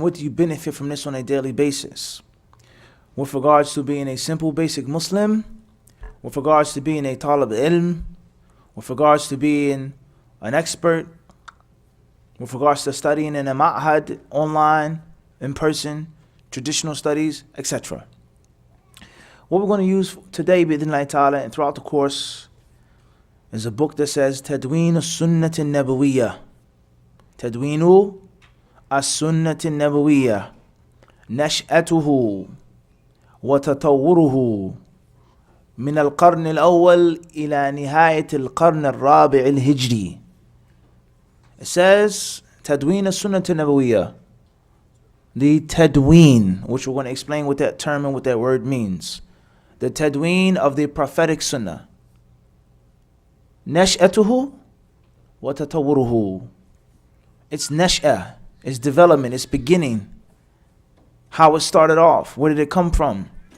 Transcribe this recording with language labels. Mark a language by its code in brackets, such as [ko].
[en] What do you benefit from this on a daily basis? With regards to being a simple, basic Muslim, with regards to being a talib ilm, with regards to being an expert, with regards to studying in a ma'had, online, in person, traditional studies, etc. What we're going to use today, bi'idhnillahi ta'ala, and throughout the course, is a book that says Tadween as-Sunnah an-Nabawiyyah. [ar] Tadween as-Sunnah an-Nabawiyyah. Nash'atuhu wa tatawwuruhu من القرن الأول إلى نهاية القرن الرابع الهجري. [en] It says Tadween as-Sunnah an-Nabawiyyah. The Tadween, which we're going to explain what that term and what that word means. The Tadween of the prophetic Sunnah. Nash'atuhu wa tatawwuruhu. It's nash'ah, its development, its beginning. How it started off, where did it come from?